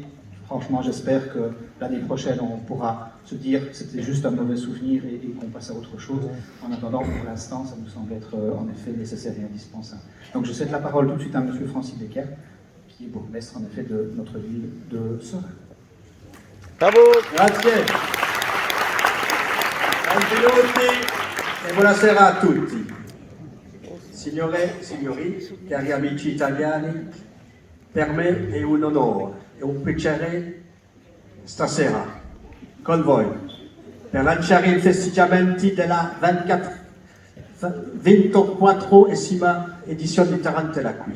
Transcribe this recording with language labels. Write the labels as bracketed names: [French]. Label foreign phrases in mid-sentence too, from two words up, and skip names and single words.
[French] Franchement, j'espère que l'année prochaine, on pourra se dire que c'était juste un mauvais souvenir et qu'on passe à autre chose. En attendant, pour l'instant, ça nous semble être en effet nécessaire et indispensable. Donc je cède la parole tout de suite à M. Francis Becker, qui est bourgmestre en effet de notre ville de Serein. Bravo! [Italian] Grazie. Benvenuti e buonasera a tutti. Signore, signori, cari amici italiani, per me è un onore e un piacere stasera con voi per lanciare i festeggiamenti della 24esima edizione di Tarentella qui.